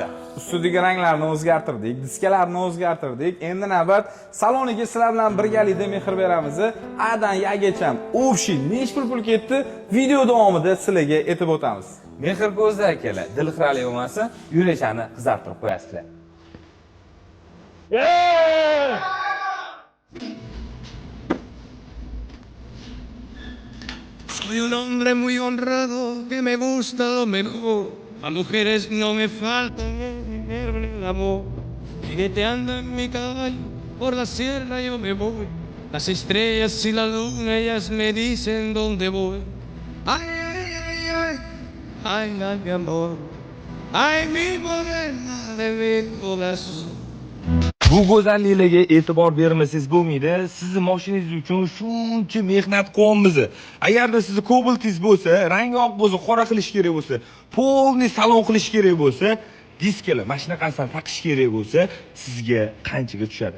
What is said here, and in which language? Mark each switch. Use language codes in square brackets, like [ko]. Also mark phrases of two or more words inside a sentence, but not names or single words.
[uz] Ustidagi ranglarni o'zgartirdik, diskalarni o'zgartirdik. Endi navbat saloniga sizlar bilan birgalikda mehr beramiz. Adan yagacha общий nech pul ketdi video davomida sizlarga aytib o'tamiz. Mehr ko'zda akalar, dilxiralik bo'lmasa, yuraklarni qizartirib qo'yasizlar. [es] Soy un hombre muy honrado que me gusta lo mejor. A mujeres no me falta el amor. Jineteando en mi caballo por la sierra yo me voy. Las estrellas y la luna ellas me dicen dónde voy. Ay, ay, ay, ay, ay, ay, mi amor. Ay, mi morena de mi corazón. [uz] Bu go'zalliklarga e'tibor bermasangiz bo'lmaydi. Sizni mashinangiz uchun shuncha mehnat qilyapmiz. Agarda sizni kobaltingiz bo'lsa, rangi oq bo'lsa, qora qilish kerak bo'lsa, [ru] полный салон [uz] qilish kerak bo'lsa, diskalar mana shunaqasini taqish kerak bo'lsa, sizga qanchaga tushadi?